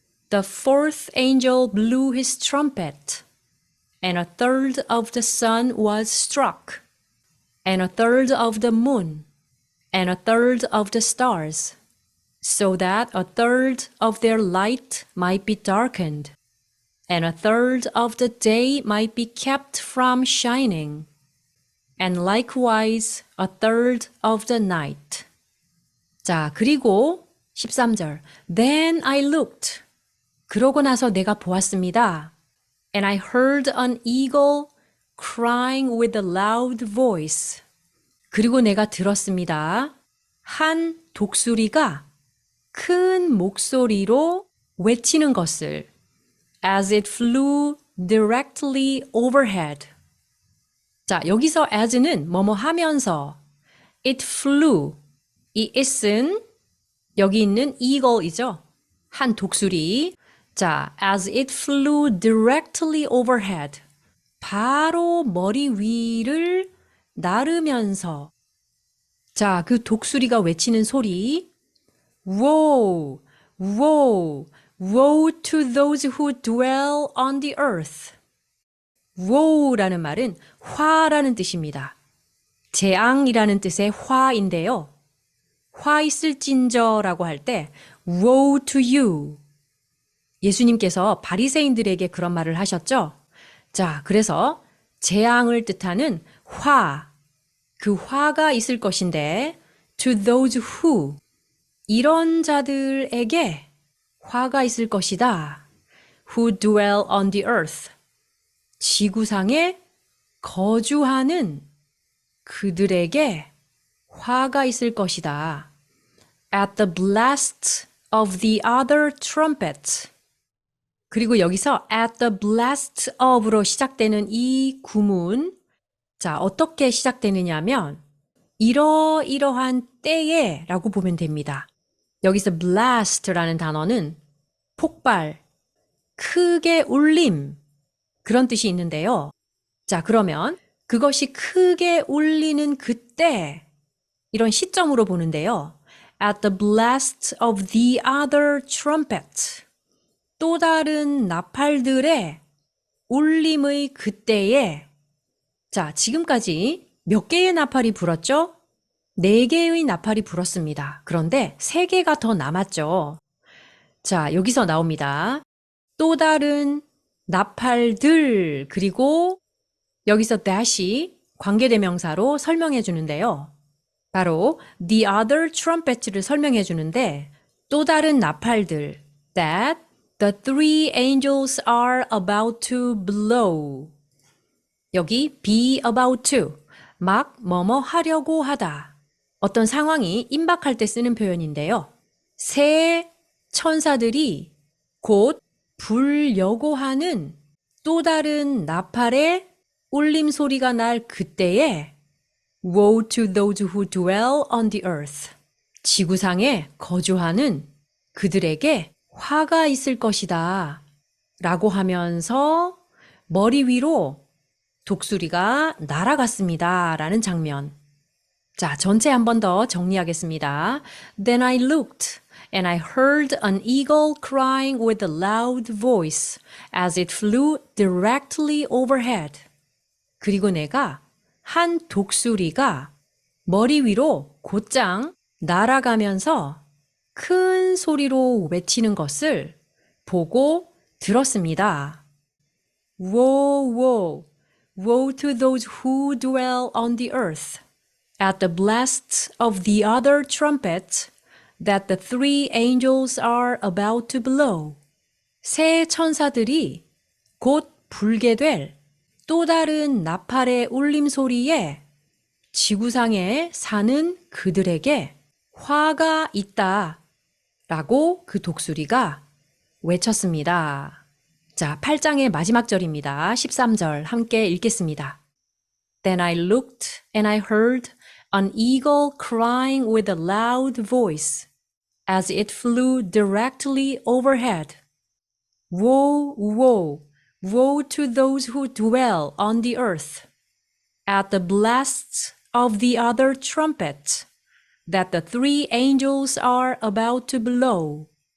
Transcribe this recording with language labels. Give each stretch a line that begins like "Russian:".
English: The fourth angel blew his trumpet, and a third of the sun was struck, and a third of the moon, and a third of the stars, so that a third of their light might be darkened, and a third of the day might be kept from shining, and likewise a third of the night.
Korean: 자, 그리고 13절.
English: Then I looked.
Korean: 그러고 나서 내가 보았습니다.
English: And I heard an eagle crying with a loud voice.
Korean: 그리고 내가 들었습니다. 한 독수리가 큰 목소리로 외치는 것을
English: as it flew directly overhead.
Korean: 자, 여기서 as는 뭐뭐 하면서
English: it flew.
Korean: 이 it은 여기 있는 eagle이죠. 한 독수리.
English: 자, as it flew directly overhead.
Korean: 바로 머리 위를 나르면서. 자, 그 독수리가 외치는 소리.
English: Woe, woe, woe to those who dwell on the earth.
Korean: woe라는 말은 화라는 뜻입니다. 재앙이라는 뜻의 화인데요. 화 있을진저라고 할 때
English: woe to you.
Korean: 예수님께서 바리새인들에게 그런 말을 하셨죠. 자, 그래서 재앙을 뜻하는 화, 그 화가 있을 것인데
English: to those who,
Korean: 이런 자들에게 화가 있을 것이다.
English: who dwell on the earth,
Korean: 지구상에 거주하는 그들에게 화가 있을 것이다.
English: At the blast of the other trumpet.
Korean: 그리고 여기서
English: at the blast of
Korean: 로 시작되는 이 구문, 자, 어떻게 시작되느냐면 이러이러한 때에 라고 보면 됩니다. 여기서 blast라는 단어는 폭발, 크게 울림, 그런 뜻이 있는데요. 자, 그러면 그것이 크게 울리는 그때, 이런 시점으로 보는데요.
English: At the blast of the other trumpet.
Korean: 또 다른 나팔들의 울림의 그때에, 자, 지금까지 몇 개의 나팔이 불었죠? 4개의 나팔이 불었습니다. 그런데 3개가 더 남았죠. 자, 여기서 나옵니다. 또 다른 나팔들, 그리고 여기서 that이 관계대명사로 설명해 주는데요. 바로
English: the other trumpet
Korean: 를 설명해 주는데 또 다른 나팔들,
English: that the three angels are about to blow.
Korean: 여기
English: be about to,
Korean: 막 뭐뭐 하려고 하다. 어떤 상황이 임박할 때 쓰는 표현인데요. 세 천사들이 곧 불려고 하는 또 다른 나팔의 울림 소리가 날 그때에
English: Woe to those who dwell on the earth.
Korean: 지구상에 거주하는 그들에게 화가 있을 것이다 라고 하면서 머리 위로 독수리가 날아갔습니다 라는 장면. 자, 전체 한 번 더 정리하겠습니다.
English: Then I looked and I heard an eagle crying with a loud voice as it flew directly overhead.
Korean: 그리고 내가 한 독수리가 머리 위로 곧장 날아가면서 큰 소리로 외치는 것을 보고 들었습니다.
English: Woe, woe, woe to those who dwell on the earth, at the blast of the other trumpet that the three angels are about to blow.
Korean: 새 천사들이 곧 불게 될 또 다른 나팔의 울림 소리에 지구상에 사는 그들에게 화가 있다 라고 그 독수리가 외쳤습니다. 자, 8장의 마지막 절입니다. 13절 함께 읽겠습니다.
English: Then I looked and I heard an eagle crying with a loud voice as it flew directly overhead. Woe, woe, woe to those who dwell on the earth, at the blasts of the other trumpet that the three angels are about to blow.